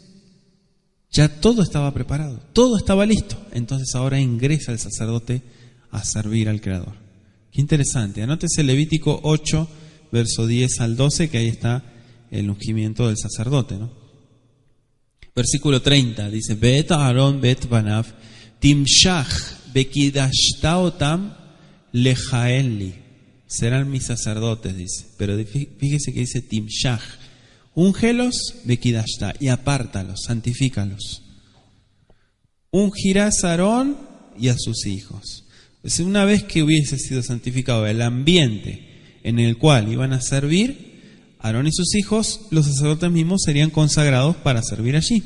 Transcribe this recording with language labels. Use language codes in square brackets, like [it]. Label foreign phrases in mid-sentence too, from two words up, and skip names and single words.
[es] Ya todo estaba preparado, todo estaba listo. Entonces ahora ingresa el sacerdote a servir al Creador. Qué interesante. Anótese Levítico 8, verso 10 al 12, que ahí está el ungimiento del sacerdote, ¿no? Versículo 30 dice: [he] את אהרן ואת בניו תמשח וקדשת אתם לכהן לי. [es] Serán mis sacerdotes, dice. Pero fíjese que dice timshach. Úngelos bekidashta y apártalos, santifícalos. Ungirás a Aarón y a sus hijos. Es decir, una vez que hubiese sido santificado el ambiente en el cual iban a servir, Aarón y sus hijos, los sacerdotes mismos serían consagrados para servir allí.